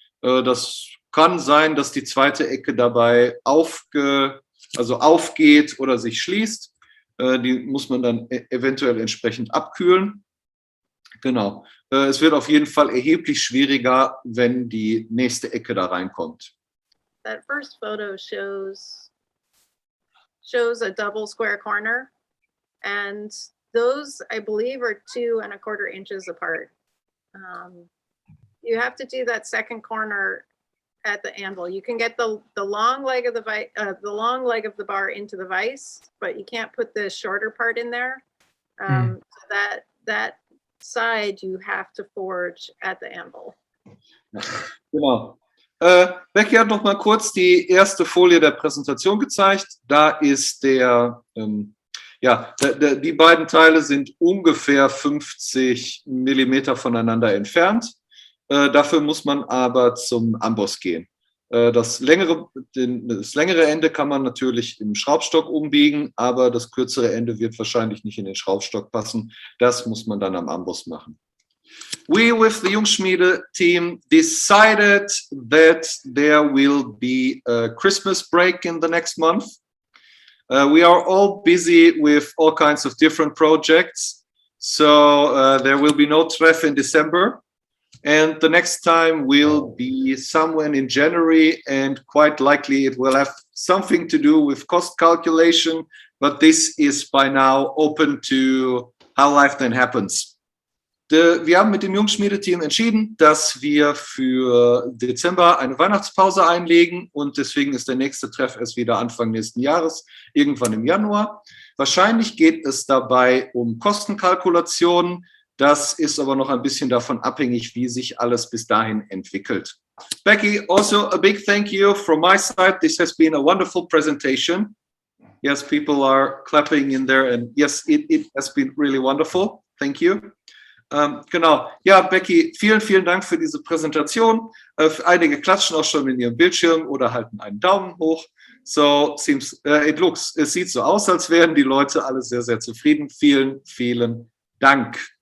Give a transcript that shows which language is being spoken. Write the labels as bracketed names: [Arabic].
[German] Das kann sein, dass die zweite Ecke dabei aufgeht oder sich schließt. Die muss man dann eventuell entsprechend abkühlen. Genau. Es wird auf jeden Fall erheblich schwieriger, wenn die nächste Ecke da reinkommt. [English] That first photo shows a double square corner, and those, I believe, are 2 1/4 inches apart. You have to do that second corner at the anvil. You can get the long leg of the bar into the vise, but you can't put the shorter part in there. So that side you have to forge at the anvil. [German] Genau. Becky hat noch mal kurz die erste Folie der Präsentation gezeigt. Da ist Ja, die beiden Teile sind ungefähr 50 Millimeter voneinander entfernt. Dafür muss man aber zum Amboss gehen. Das längere Ende kann man natürlich im Schraubstock umbiegen, aber das kürzere Ende wird wahrscheinlich nicht in den Schraubstock passen. Das muss man dann am Amboss machen. [English] We with the Jungschmiede team decided that there will be a Christmas break in the next month. We are all busy with all kinds of different projects, so there will be no Treff in December. And the next time will be somewhere in January, and quite likely it will have something to do with cost calculation, but this is by now open to how life then happens. [German] Wir haben mit dem Jungschmiede-Team entschieden, dass wir für Dezember eine Weihnachtspause einlegen und deswegen ist der nächste Treff erst wieder Anfang nächsten Jahres, irgendwann im Januar. Wahrscheinlich geht es dabei um Kostenkalkulationen. Das ist aber noch ein bisschen davon abhängig, wie sich alles bis dahin entwickelt. [English] Becky, also a big thank you from my side. This has been a wonderful presentation. Yes, people are clapping in there and yes, it has been really wonderful. Thank you. [German] Genau. Ja, Becky, vielen Dank für diese Präsentation. Einige klatschen auch schon in ihrem Bildschirm oder halten einen Daumen hoch. [English] So seems, [German] es sieht so aus, als wären die Leute alle sehr, sehr zufrieden. Vielen Dank.